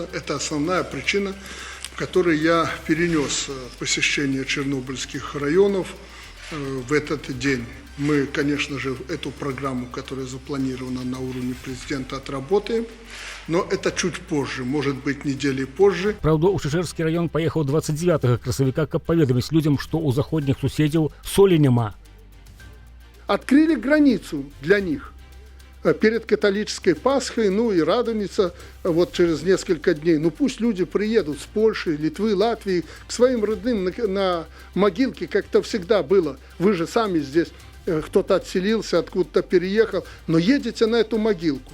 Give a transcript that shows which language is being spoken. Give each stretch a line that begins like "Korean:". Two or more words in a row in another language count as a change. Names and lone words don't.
Russian: Это основная причина, по которой я перенес посещение чернобыльских районов в этот день мы, конечно же, эту программу, которая запланирована на уровне президента, отработаем, но это чуть позже, может быть, недели позже.
Belarusian: Праўда, у Чечерскі раён паехаў 29 красавіка, каб паведаміць людзям, што ў заходніх суседзяў солі няма.
Russian: Открыли границу для них перед католической Пасхой, ну и Радоница вот через несколько дней. Ну пусть люди приедут с Польши, Литвы, Латвии к своим родным на могилке, как это всегда было. Вы же сами здесь, кто-то отселился, откуда-то переехал, но едете на эту могилку.